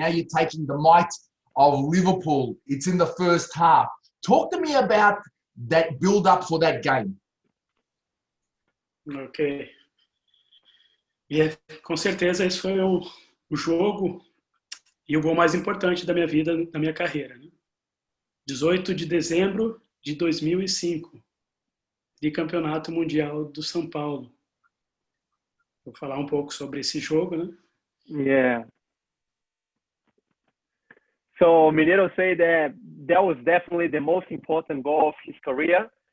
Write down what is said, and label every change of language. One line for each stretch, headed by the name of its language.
English: Now you're taking the might of Liverpool. It's in the first half. Talk to me about that build-up for that game. Ok.
Portuguese: E com certeza esse foi o jogo e o gol mais importante da minha vida, da minha carreira, né? 18 de dezembro de 2005, de Campeonato Mundial do São Paulo. Vou falar um pouco sobre esse jogo, né?
English: Yeah. So Mineiro said that was definitely the most important goal of his career.